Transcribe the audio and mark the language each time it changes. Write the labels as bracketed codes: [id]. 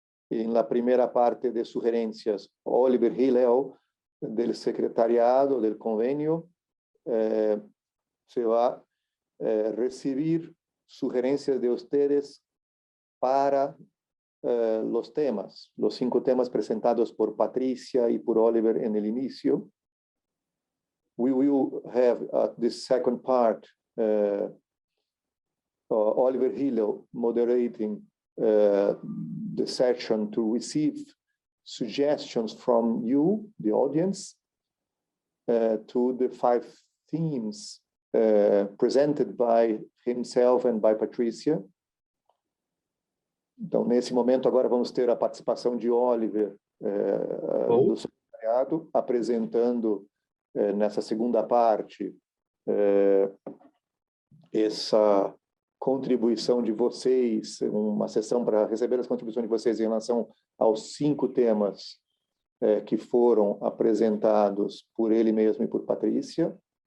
[es] En la primera parte de sugerencias, Oliver Hillel, del secretariado del convenio, se va a recibir sugerencias de ustedes para los temas, los 5 temas presentados por Patricia y por Oliver en el inicio. [en] We will have this second part, Oliver Hillel moderating the session to receive suggestions from you, the audience, to the 5 themes presented by himself and by Patricia. [pt] Então, nesse momento, agora vamos ter a participação de Oliver, do secretariado, apresentando nessa segunda parte essa contribuição de vocês, uma sessão para receber as contribuições de vocês em relação aos 5 temas que foram apresentados por ele mesmo e por Patrícia.